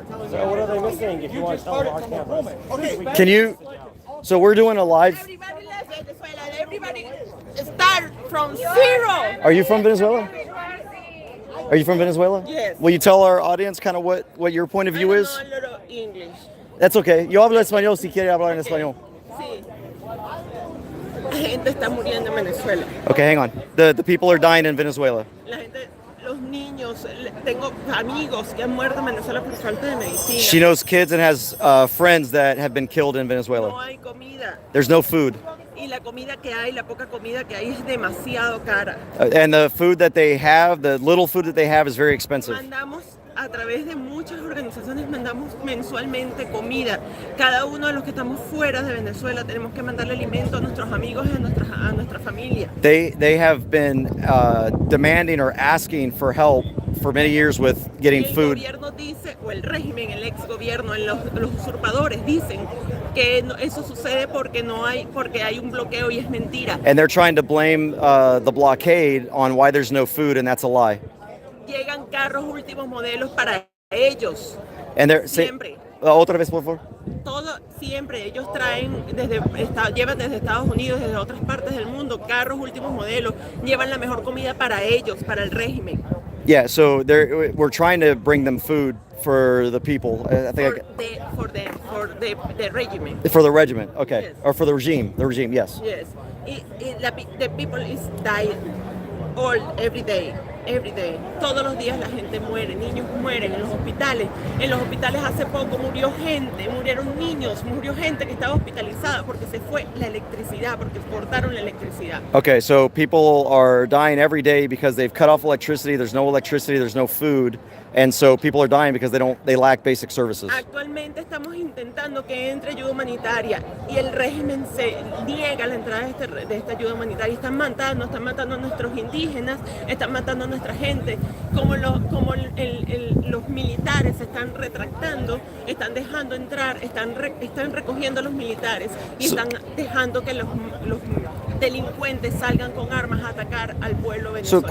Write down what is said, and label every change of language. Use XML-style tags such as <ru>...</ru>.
<en>So what are they missing if you want to tell our cameras? Okay. Can you? So we're doing a live. Everybody left Venezuela. Everybody start from zero. Are you from Venezuela? Are you from Venezuela? Yes. Will you tell our audience kind of what your point of view is? I know a little English. That's okay.</en> <es>Yo hablo español si quiere hablar en español. Sí. La gente está muriendo en Venezuela.</es> <en>Okay, hang on. The people are dying in Venezuela.</en> <es>La gente, los niños, tengo amigos que han muerto en Venezuela por falta de medicina.</es> <en>She knows kids and has friends that have been killed in</en> <es>No</es> <en>Venezuela.</en> <es>hay comida.</es> <en>There's no food.</en> <es>Y la comida que hay, la poca comida que hay es demasiado cara.</es> <en>And the food that they have, the little food that they have is very expensive.</en> <es>Mandamos a través de muchas organizaciones, mandamos mensualmente comida. Cada uno de los que estamos fuera de Venezuela tenemos que mandarle alimento a nuestros amigos y a nuestra familia.</es> <en>They have been demanding or asking for help for many years with getting</en> <es>El</es> <en>food.</en> <es>gobierno dice, o el régimen, el ex gobierno, los usurpadores dicen que eso sucede porque hay un bloqueo y es mentira.</es> <en>And they're trying to blame the blockade on why there's no food, and that's a lie.</en> <es>Llegan carros últimos modelos para ellos.</es> <en>And they're</en> <es>Siempre. otra vez, por favor. Todo siempre ellos llevan desde Estados Unidos, desde otras partes del mundo, carros últimos modelos, llevan la mejor comida para ellos, para el régimen.</es> <en>Yeah, so we're trying to bring them food for the people. I think For the regiment. for the regiment, okay, Yes. or for the regime. The regime, yes. Yes. The people is dying all every day. Every day.</en> <es>Todos los días la gente muere, niños mueren en los hospitales. En los hospitales hace poco murieron niños, murió gente que estaba hospitalizada porque se fue la electricidad, porque cortaron la electricidad. Okay, so people are dying every day because they've cut off electricity. There's no electricity. There's no food, and so people are dying because they lack basic services. Actualmente estamos intentando que entre ayuda humanitaria y el régimen se niega la entrada de esta ayuda humanitaria. Están matando a nuestros indígenas, están matando a nuestra gente. Como los militares se están retractando, están dejando entrar, están recogiendo a los militares y están dejando que los delincuentes salgan con armas a atacar al pueblo venezolano.</es>